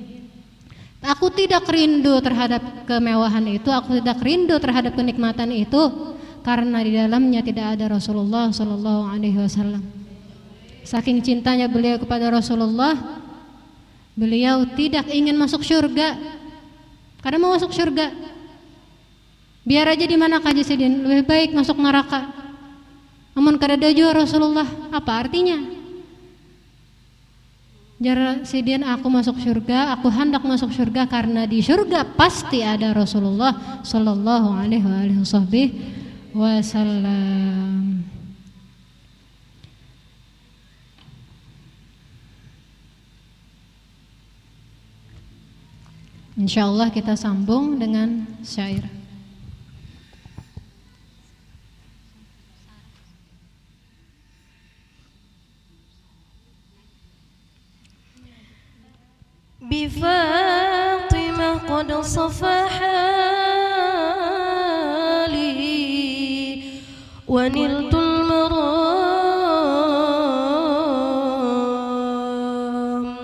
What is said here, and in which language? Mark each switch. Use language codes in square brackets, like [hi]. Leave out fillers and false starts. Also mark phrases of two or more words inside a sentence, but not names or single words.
[id] Aku tidak rindu terhadap kemewahan itu, aku tidak rindu terhadap kenikmatan itu, karena di dalamnya tidak ada Rasulullah [ar] صلى الله عليه وسلم. [id] Saking cintanya beliau kepada Rasulullah, beliau tidak ingin masuk surga. [bjn] Karena mau masuk surga, biar aja di mana kaji sidin, lebih baik masuk neraka. Namun kada jua Rasulullah, apa artinya? Jar sidin, aku masuk surga, aku hendak masuk surga karena di surga pasti ada Rasulullah [ar] صلى الله عليه وسلم. [id] Insyaallah kita sambung dengan syair. [ar] بفاطمة قد صفى حالي ونلت المرام.